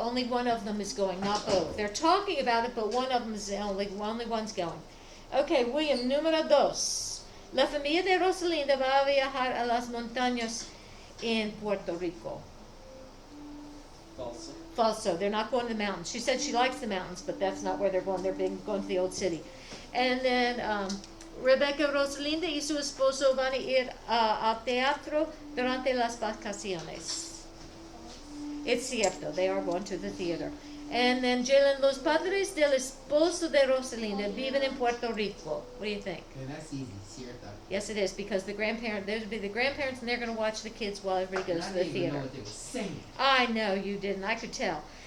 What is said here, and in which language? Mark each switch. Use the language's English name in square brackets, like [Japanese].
[English] Only one of them is going, not both. They're talking about it, but one of them is only one's going. Okay, William, número 2. [Spanish] La familia de Rosalinda va a viajar a las montañas in Puerto Rico. Falso. Falso. [English] They're not going to the mountains. She said she likes the mountains, but that's not where they're going. They're going to the old city. [Spanish] And then Rebecca, Rosalinda y su esposo van a ir al teatro durante las vacaciones. [English] It's cierto. They are going to the theater. [Spanish] And then Jalen, los padres del esposo de Rosalinda viven in Puerto Rico. [English] What do you think? Okay, that's easy. Cierta. Yes, it is, because there'll be the grandparents, and they're going to watch the kids while everybody goes I to the didn't even know theater. what they were saying. I know you didn't. I could tell.